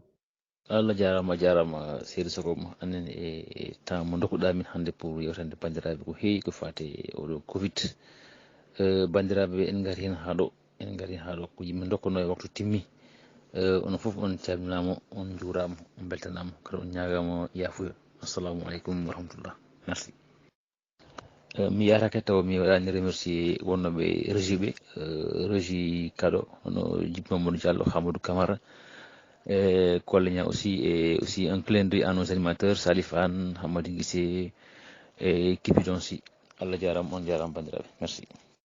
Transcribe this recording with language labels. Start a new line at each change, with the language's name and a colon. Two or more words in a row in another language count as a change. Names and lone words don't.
Fula: Allah jarama Seydou Sokom anen e temps mo dokkuɗa min hannde pour yewtande bandiraɓe ko heewi ko fate oɗo covid bandiraɓe en gari hen haɗo ko yimɓe dokkano e waktu timmi onon foof on calminama on juurama on beltanama kadi on ñagama yafuya.
Arabic: السلام عليكم ورحمة الله, merci.
Fula: Mi yatake taw mi waɗani remercier wonnoɓe régie ɓe régie kaɗo hono Djiby Mamadou Diallo, Hamadou Camara Kolleña aussi,
French: et aussi un clin d'œil à nos animateurs
Fula: Salif Anne, Hamadi Guissé et Kipi Jonsi. Allah jaram on jaram bandiraɓe,
French: merci.